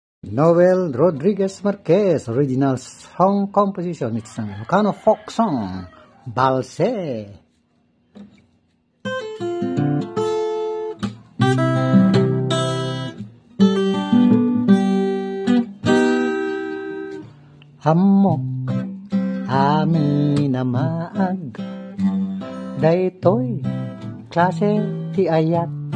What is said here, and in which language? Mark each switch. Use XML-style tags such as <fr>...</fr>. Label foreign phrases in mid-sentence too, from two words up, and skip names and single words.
<en>Noel Rodriguez Marquez, original song composition. It's an Ilocano folk song, Balse.</en> <ilo>Hamok amin na maag, daytoy klase ti ayat,</ilo>